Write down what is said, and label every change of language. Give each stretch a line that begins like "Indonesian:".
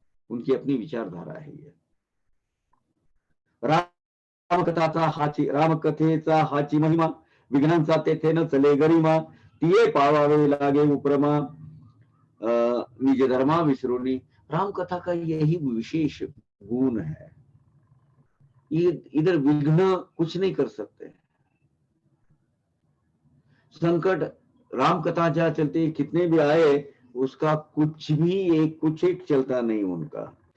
Hindi: उनकी अपनी विचारधारा है ये।
Marathi: रामकथेचा हाची महिमा, विघ्नांचा तेथे न चले गरिमा, तिये पावावे लागे उपरमा, निज धर्मा विसरूनी।
Hindi: रामकथा का यही विशेष गुण है, ये इधर विघ्न कुछ नहीं कर सकते। संकट राम कथा जहां चलती कितने भी आए, उसका कुछ भी कुछ एक चलता नहीं उनका।